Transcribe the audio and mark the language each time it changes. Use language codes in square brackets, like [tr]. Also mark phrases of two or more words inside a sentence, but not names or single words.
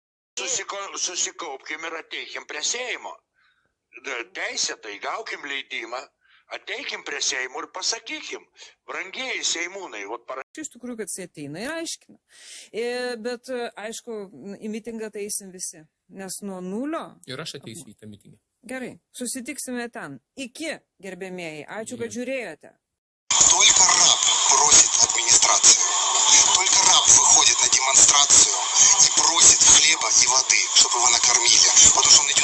[lt] Susikaupkim ir ateikim prie Seimo. Teisėtai gaukim leidimą, ateikim prie Seimo ir pasakykim, brangieji Seimūnai. Iš tikrųjų, kad jis ateina ir aiškina. Bet, aišku, į mitingą tai eisim visi. Nes nuo nulio... Ir aš ateisiu į tą mitingą. Gerai, susitiksime ten. Iki, gerbėmieji. Ačiū, kad žiūrėjote. [ru] Только раб просит администрацию. Только раб выходит на демонстрацию и просит хлеба и воды, чтобы его накормили. Потому что